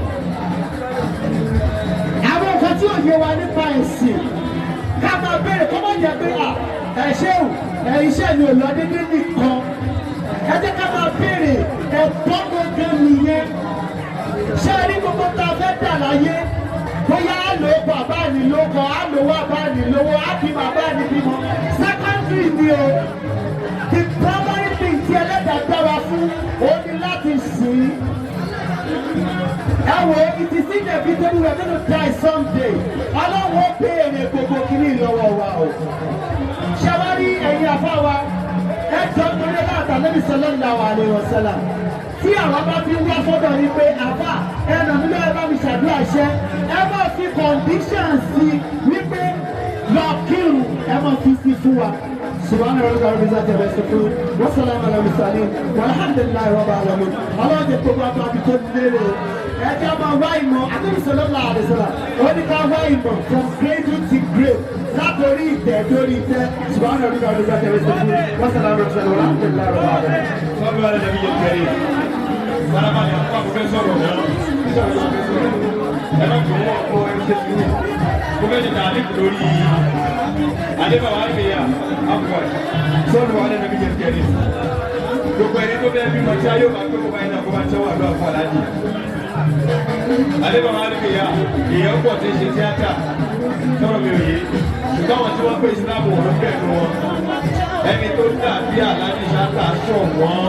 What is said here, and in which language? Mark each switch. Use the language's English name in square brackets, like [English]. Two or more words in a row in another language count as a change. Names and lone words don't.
[Yoruba] Àwọn nǹkan tí ò yé wa nípa ẹ̀sìn ká máa béèrè kọ́ máa jẹ́ pé ẹ̀ṣẹ́ ò iṣẹ́ mi ò lọ dédé nìkan. Ẹ jẹ́ ká máa béèrè ẹ̀tọ́ gbogbo nìyẹn. Ṣé rí gbogbo tá a fẹ́ dà láyé? Bóyá á lò ó bàbá ni lóko, á lò ó bàbá ni lówó, á bí bàbá ni bímọ. Secondary ni o. [English] The primary thing [Yoruba] tí ẹlẹ́dàá dára fún òun ni láti sìn. Ẹ wo [English] it is inevitable we are going to die someday. [Yoruba] Ọlọ́run ó béèrè gbogbo kìíní lọ́wọ́ wa o. Ṣé wá rí ẹ̀yin àfa wa? Ẹ jọ torí láàtà [Arabic] نبي صلى الله عليه وسلم. [Yoruba] Tí àwọn bá fi wá fọ́dọ̀ ní pé àfà ẹnà mi lọ́wọ́ bá mi ṣàdúrà ṣẹ́. Ẹ máa fi condition sí wípé lọ kírun ẹ máa fi sí fún wa. [Arabic] سبحان ربك رب العزة عما يصفون والسلام على المرسلين والحمد لله رب العالمين. الله يجزاكم الله بكل خير. [Yoruba] ẹ jẹ́ máa wá ìmọ̀ Ànábì [Arabic] صلى الله عليه وسلم [Yoruba] ó ní ká wá ìmọ̀ [English] from cradle to grave [Yoruba] látòrí ìtẹ́ dórí ìtẹ́. [Arabic] سبحان ربك رب العزة عما يصفون والسلام على المرسلين والحمد لله رب العالمين. صلوا على النبي الكريم. سلام عليكم بروفيسور [Yoruba] ẹ má jọ wọ́n kó ẹ ṣe sùúrù kó bẹ́ẹ̀ ni dàdí lórí adébáwá àgbéyà àpò ẹ̀ sọ́ọ̀nù wà lẹ́nu bíi kẹ́rì gbogbo ẹni tó bẹ́ẹ̀ bí mo tí a yóò máa gbé kó báyìí náà kó máa tẹ́wọ́ àdúrà fún aláàjì adébáwá àgbéyà èèyàn pọ̀ tí ń ṣe tíátà sọ̀rọ̀ mi ò yé ṣùgbọ́n àwọn tí wọ́n pè sí láàbò òun bẹ́ẹ̀ ni wọn ẹni tó dà bí aláàjì ṣáàtà sọ̀ wọ́n